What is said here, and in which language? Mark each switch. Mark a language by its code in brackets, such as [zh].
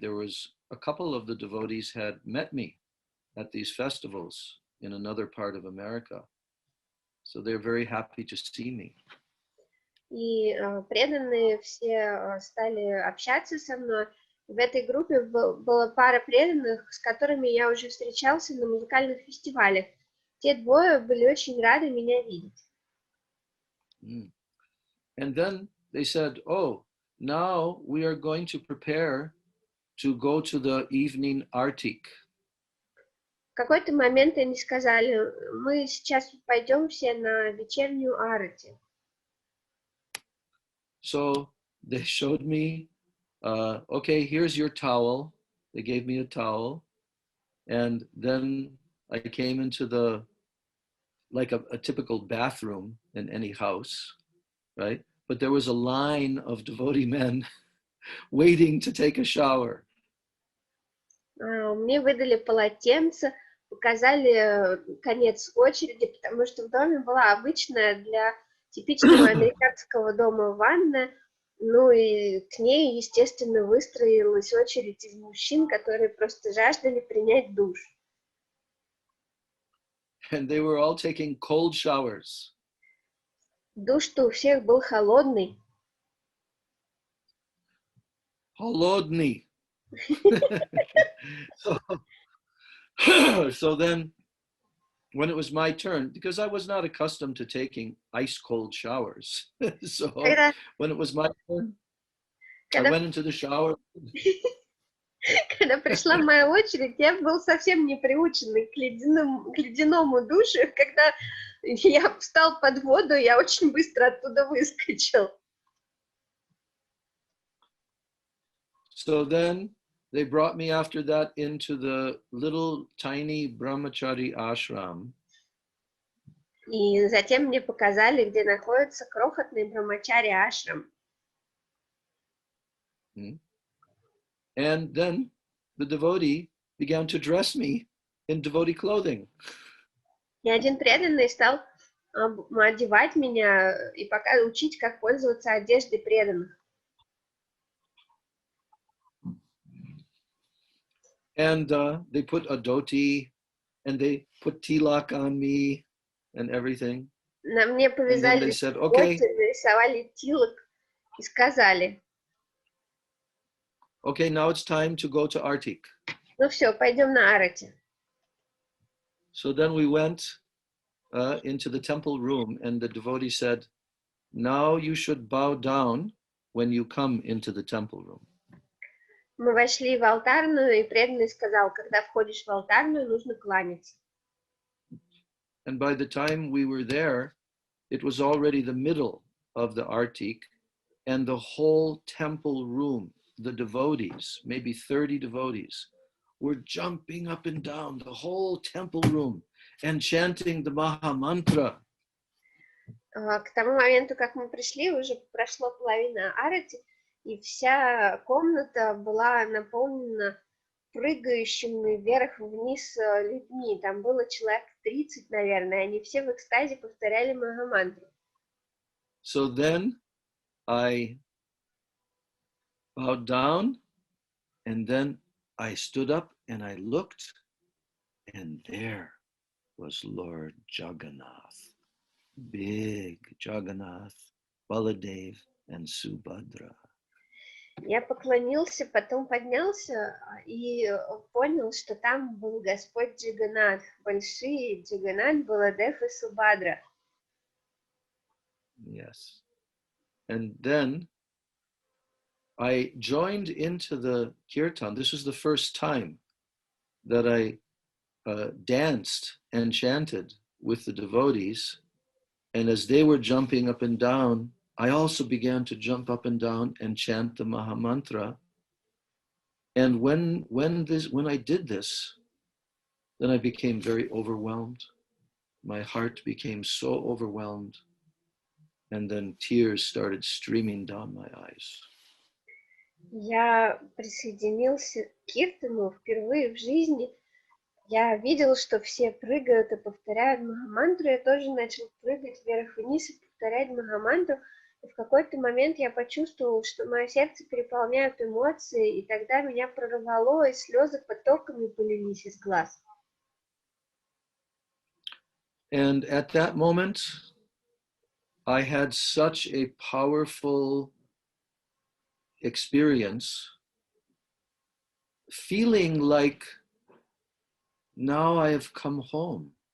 [en] There was a couple of the devotees had met me at these festivals in another part of America. So they're very happy to see me. [ru] И преданные все стали общаться со мной. В этой группе была пара преданных, с которыми я уже встречался на музыкальных фестивалях. Те двое были очень рады меня видеть. [en] And then they said, oh, now we are going to prepare to go to the evening artik. [ru] В какой-то момент они сказали, мы сейчас пойдем все на вечернюю арати. [en] So they showed me, okay, here's your towel. They gave me a towel. And then I came into like a typical bathroom in any house, right? But there was a line of devotee men waiting to take a shower. [ru] Мне выдали полотенце, показали конец очереди, потому что в доме была обычная для типичного американского дома ванна, ну и к ней, естественно, выстроилась очередь из мужчин, которые просто жаждали принять душ. [en] And they were all taking cold showers. [ru] Душ-то у всех был холодный. Холодный. [en] So then, when it was my turn, because I was not accustomed to taking ice cold showers, so when it was my turn, I went into the shower. [ru] Когда пришла моя очередь, я был совсем не приученный к ледяному душу. Когда я встал под воду, я очень быстро оттуда выскочил. [en] So then they brought me after that into the little tiny brahmachari ashram. [ru] И затем мне показали, где находится крохотный брахмачари ашрам. [en] And then the devotee began to dress me in devotee clothing. [ru] И один преданный стал одевать меня и пока учить, как пользоваться одеждой преданных. [en] And they put a dhoti, and they put tilak on me and everything. [ru] На мне повязали [en] okay, [ru] нарисовали тилок и сказали, [en] okay, now it's time to go to Artik. [ru] Ну все, пойдем на арати. [en] So then we went into the temple room, and the devotee said, now you should bow down when you come into the temple room. [ru] Мы вошли в алтарную, и преданный сказал, когда входишь в алтарную, нужно кланяться. [en] And by the time we were there, it was already the middle of the Artik, and the whole temple room, the devotees, maybe 30 devotees, were jumping up and down the whole temple room and chanting the Maha Mantra. [ru] К тому моменту, как мы пришли, уже прошло половина арати, и вся комната была наполнена прыгающими вверх-вниз людьми. Там было человек 30, наверное. Они все в экстазе повторяли Махамантру. [en] So then I bowed down, and then I stood up and I looked, and there was Lord Jagannath, big Jagannath, Baladev, and Subhadra. [ru] Я поклонился, потом поднялся и понял, что там был Господь Джаганнат, большие Джаганнат, Баладев и Субхадра. [en] Yes. And then I joined into the kirtan. This was the first time that I danced and chanted with the devotees. And as they were jumping up and down, I also began to jump up and down and chant the Mahamantra. And when I did this, then I became very overwhelmed. My heart became so overwhelmed. And then tears started streaming down my eyes. [ru] Я присоединился к киртану впервые в жизни. Я видел, что все прыгают и повторяют Махамантру. Я тоже начал прыгать вверх-вниз и повторять Махамантру. И в какой-то момент я почувствовал, что мое сердце переполняют эмоции, и тогда меня прорвало, и слезы потоками полились из глаз. [en] And at that moment, I had such a powerful experience, feeling like now I have come home.